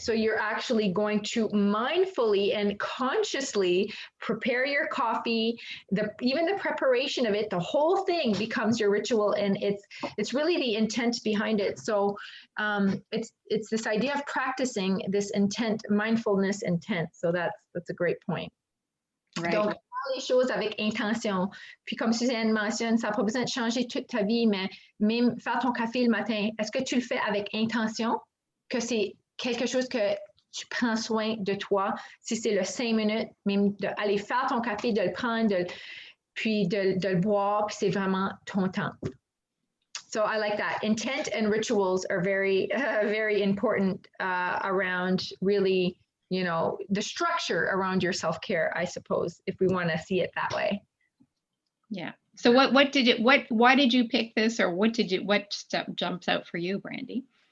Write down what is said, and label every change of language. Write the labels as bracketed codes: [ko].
[en] So you're actually going to mindfully and consciously prepare your coffee, even the preparation of it, the whole thing becomes your ritual, and it's really the intent behind it. So it's this idea of practicing this intent, mindfulness intent. So that's a great point. Right. [fr] Donc, les choses avec intention. Puis comme Suzanne mentionne, ça n'a pas besoin de changer toute ta vie, mais même faire ton café le matin, est-ce que tu le fais avec intention, que c'est quelque chose que tu prends soin de toi? Si c'est le 5 minutes, même d'aller faire ton café, de le prendre, puis de le boire, puis c'est vraiment ton temps. [en] So I like that. Intent and rituals are very, very important around really, the structure around your self-care, I suppose, if we want to see it that way. Yeah. So why did you pick this, or what step jumps out for you, Brandi?